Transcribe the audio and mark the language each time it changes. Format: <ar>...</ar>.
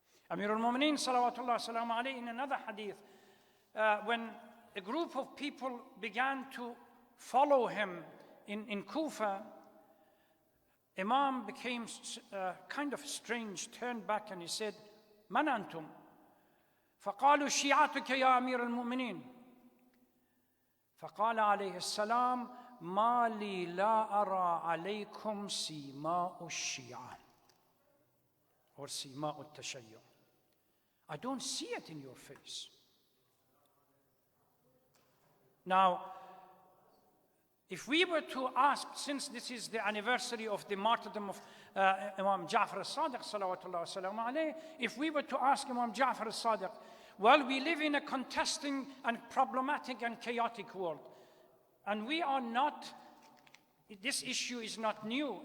<en>Amir al-Mu'mineen salawatullah salamu alayhi, in another hadith, when a group of people began to follow him in Kufa, Imam became kind of strange, turned back and he said,</en> <ar>من أنتم؟ فقالوا شيعتك يا أمير المؤمنين. فقال عليه السلام ما لي لا أرى عليكم سيماء الشيعة</ar> <en>or</en> <ar>سيماء التشيع.</ar> <en>I don't see it in your face. Now, if we were to ask, since this is the anniversary of the martyrdom of Imam Ja'far al-Sadiq, salawatullah wa salamu alayhi, if we were to ask Imam Ja'far al-Sadiq, well, we live in a contesting and problematic and chaotic world, and we are not, this issue is not new.</en>